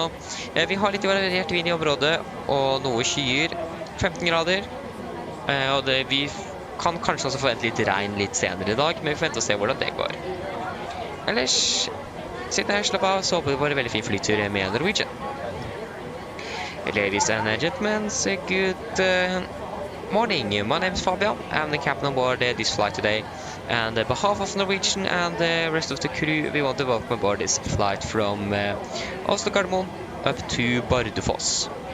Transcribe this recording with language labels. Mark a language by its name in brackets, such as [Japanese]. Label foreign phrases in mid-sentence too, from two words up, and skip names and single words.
[Norwegian] Vi har litt variert vind i området, og noe skyer, 15 grader. Og vi kan kanskje også forvente litt regn litt senere i dag, men vi forventer å se hvordan det går. Ellers, siden jeg slapp av, så håper vi bare veldig fin flytur med Norwegian. [English] Ladies and gentlemen, good morning. My name is Fabian. I'm the captain on board this flight today. And on behalf of Norwegian and the rest of the crew, we want to welcome aboard this flight from Oslo up to Bardufoss.